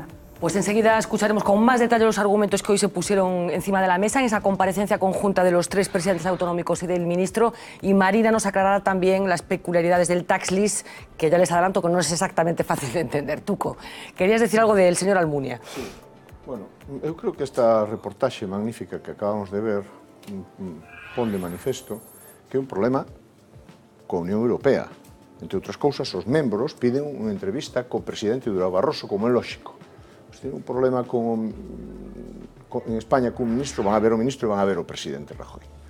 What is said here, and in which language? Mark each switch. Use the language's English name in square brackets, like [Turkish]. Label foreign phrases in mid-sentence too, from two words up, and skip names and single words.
[Spanish] Pues enseguida escucharemos con más detalle los argumentos que hoy se pusieron encima de la mesa en esa comparecencia conjunta de los 3 presidentes autonómicos y del ministro, y Marina nos aclarará también las peculiaridades del [English] tax lease, [Spanish] que ya les adelanto que no es exactamente fácil de entender. Tuco, querías decir algo del señor Almunia. Sí. [Galician] Bueno, eu creo que esta reportaxe magnífica que acabamos de ver pon de manifesto que é un problema coa Unión Europea. Entre outras cousas, os membros piden unha entrevista co presidente Durão Barroso, como é lógico. Se ten un problema en España cun ministro, van a ver o ministro e van a ver o presidente Rajoy.